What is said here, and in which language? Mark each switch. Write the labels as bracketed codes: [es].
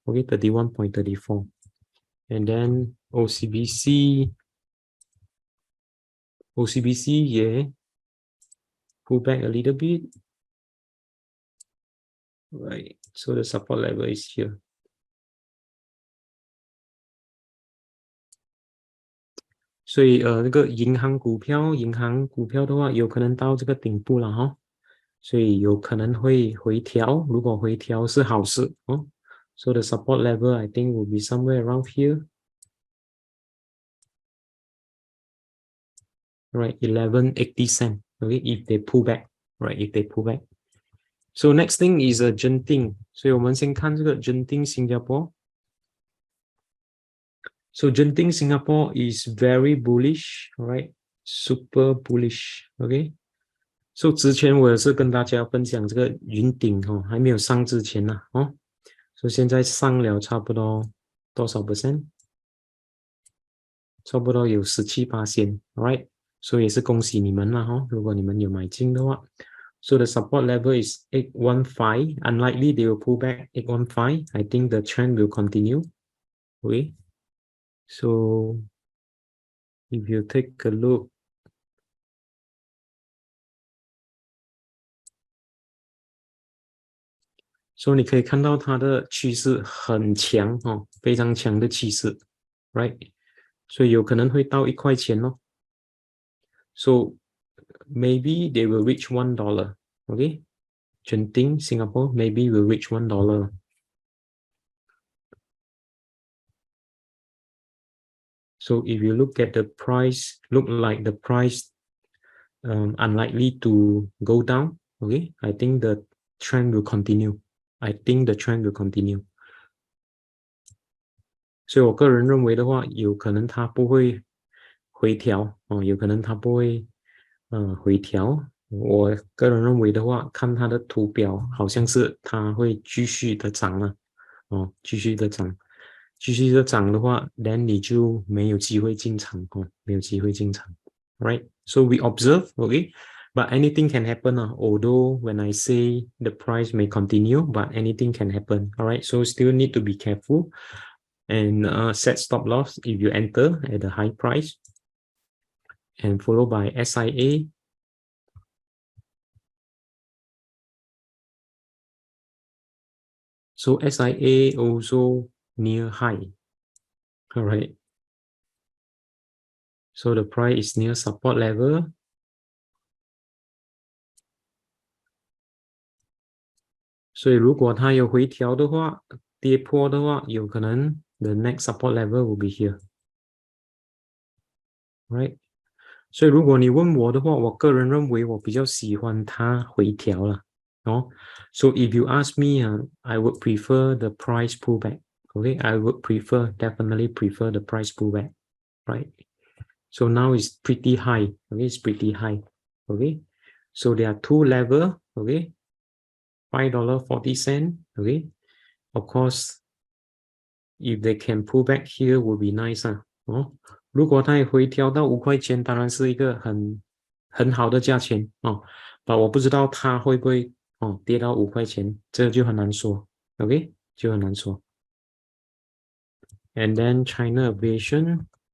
[en] Okay, 31.34. And then OCBC, yeah, pull back a little bit. Right, so the support level is here. [zh] 所以那个银行股票的话，有可能到这个顶部了哈，所以有可能会回调。如果回调是好事哦。 [en] So the support level I think will be somewhere around here. Right, 11.80 cents. Okay, if they pull back, right, if they pull back. So next thing is a Genting. [zh] 所以我们先看这个 Genting 新加坡。 [en] So Genting Singapore is very bullish, right? Super bullish, okay? [zh] So 之前我也是跟大家分享这个云顶还没有上之前呢所以现在上了差不多多少 percent？差不多有17%, right? 所以也是恭喜你们了如果你们有买进的话。 [en] So the support level is 815. Unlikely they will pull back 815. I think the trend will continue. Okay. So if you take a look, so [zh] 你可以看到它的趋势很强非常强的趋势 ，right？所以有可能会到1块钱哦。 [en] So maybe they will reach $1. Okay, Genting Singapore maybe will reach $1. So if you look at the price, look like the price unlikely to go down. Okay, I think the trend will continue. I think the trend will continue. [zh] 所以我个人认为的话，有可能它不会回调有可能它不会回调。我个人认为的话，看它的图表，好像是它会继续的涨了继续的涨。继续的涨的话 ，then 你就没有机会进场没有机会进场 ，right? [en] So we observe, okay? But anything can happen although when I say the price may continue, but anything can happen, alright? So still need to be careful and set stop loss if you enter at a high price, and followed by SIA. So SIA also near high. All right. So the price is near support level. So [zh] 如果它有回调的话，跌破的话，有可能 [en] the next support level will be here. Right. [zh] 所以如果你问我的话，我个人认为我比较喜欢它回调了哦。 [en] So if you ask me, I would prefer the price pullback. Okay, I would definitely prefer the price pullback, right? So now it's pretty high. Okay, it's pretty high. Okay, so there are two levels. Okay, $5.40. Okay, of course, if they can pull back here, would be nice 啊。 [zh] 哦，如果它也回调到5块钱，当然是一个很好的价钱哦。但我不知道它会不会跌到5块钱，这就很难说。 [en] OK， [zh] 就很难说。 [en] And then China Aviation。